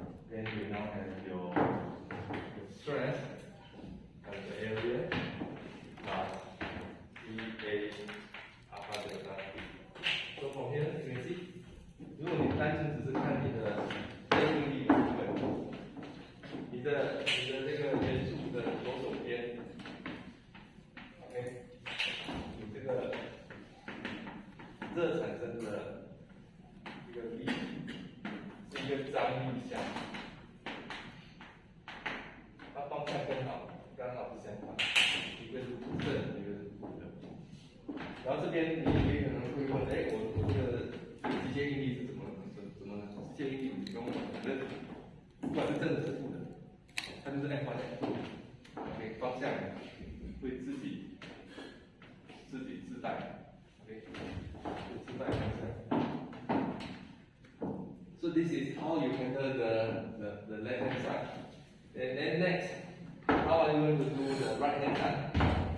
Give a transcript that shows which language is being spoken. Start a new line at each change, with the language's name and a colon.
English: Then you now have your stress as the area plus EA alpha delta T. So from here you can see,
Chinese: 如果你单纯只是看你的内应力部分，你的这个元素的左手边 ，OK， 你这个热产生的这个力是一个张力项，它方向刚好是相反，一个是正，一个是负的。然后这边你也可能会问，哎，我这个直接应力是怎么直接应力不用反正不管是正的是负的，它就是 F1 F2，OK， 方向会自己自带 ，OK， 自带方向。
English: So this is how you handle the left hand side. And then next, how are you going to do the right hand side?